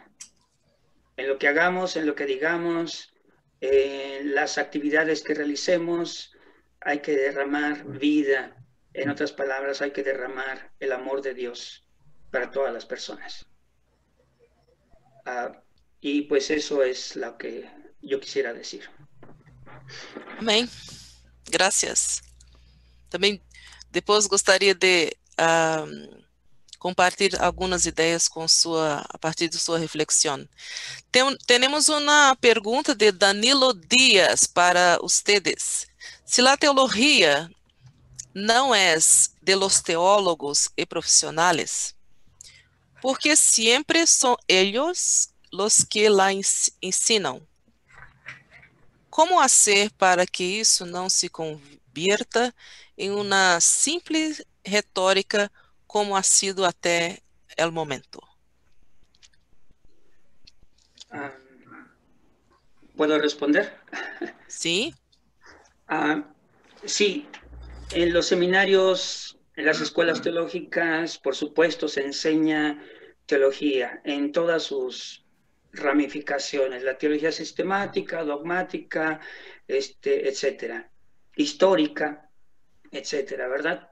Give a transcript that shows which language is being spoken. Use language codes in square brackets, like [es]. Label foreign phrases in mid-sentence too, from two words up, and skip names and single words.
[es] En lo que hagamos, en lo que digamos, en las actividades que realicemos, hay que derramar vida. En otras palabras, hay que derramar el amor de Dios para todas las personas. Y pues eso es lo que yo quisiera decir. [pt] Amém. Graças. Também depois gostaria de compartilhar algumas ideias com a partir de sua reflexão. Temos uma pergunta de Danilo Dias para ustedes. Se a teologia não é de los teólogos e profissionais, porque sempre são eles [es] los que la [pt] ensinam. Como fazer para que isso não [es] se convierta [pt] em uma simples retórica como [es] ha sido [pt] até o momento? [es] ¿Puedo responder? Sí. Sí, en los seminarios, en las escuelas teológicas, por supuesto, se enseña teología en todas sus ramificaciones, la teología sistemática, dogmática, etcétera, histórica, etcétera, ¿verdad?